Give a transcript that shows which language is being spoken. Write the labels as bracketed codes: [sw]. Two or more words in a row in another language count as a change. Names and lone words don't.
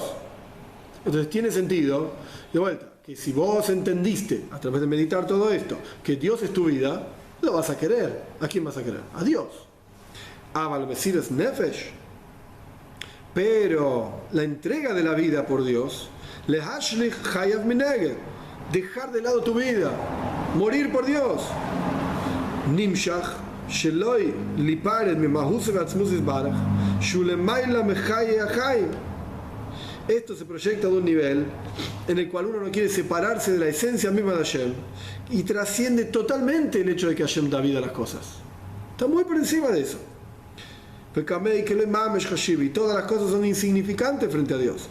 [es] Entonces tiene sentido, de vuelta, que si vos entendiste a través de meditar todo esto, que Dios es tu vida, lo vas a querer. ¿A quién vas a querer? A Dios. [he] אבל מסירת נפש. [es] Pero la entrega de la vida por Dios, [he] להשליך חייו מנגד, [es] dejar de lado tu vida, morir por Dios. [he] נמשך שלא ליפרד ממהותו ועצמותו יתברך, שלמעלה מחיה החיים. [es] Esto se proyecta de un nivel en el cual uno no quiere separarse de la esencia misma de Hashem y trasciende totalmente el hecho de que Hashem da vida a las cosas. Está muy por encima de eso. Y todas las cosas son insignificantes frente a Dios.